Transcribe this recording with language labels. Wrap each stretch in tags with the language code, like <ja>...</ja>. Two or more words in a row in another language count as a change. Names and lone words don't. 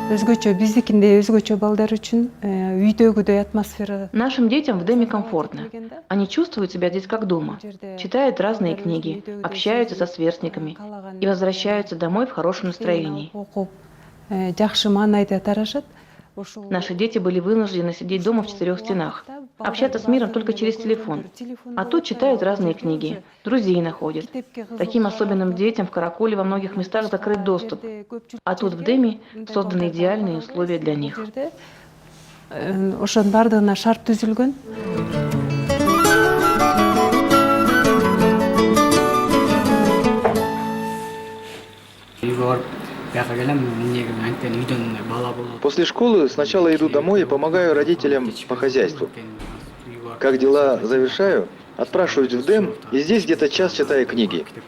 <ky>өзгөчө, биздикинде өзгөчө балдар үчүн үйдөгүдөй атмосфера.</ky> <ru>Нашим детям в Деме комфортно. Они чувствуют себя здесь как дома. Читают разные книги, общаются со сверстниками и возвращаются домой в хорошем настроении.</ru> <ky>Жакшы маанайда тарашат.</ky> <ru>Наши дети были вынуждены сидеть дома в четырех стенах, общаться с миром только через телефон. А тут читают разные книги, друзей находят. Таким особенным детям в Караколе во многих местах закрыт доступ. А тут в Деме созданы идеальные условия для них.</ru> <ky>Ошонун бардыгына шарт түзүлгөн.</ky> <ru>После школы сначала иду домой и помогаю родителям по хозяйству. Как дела завершаю, отпрашиваюсь в Дем и здесь где-то час читаю книги.</ru>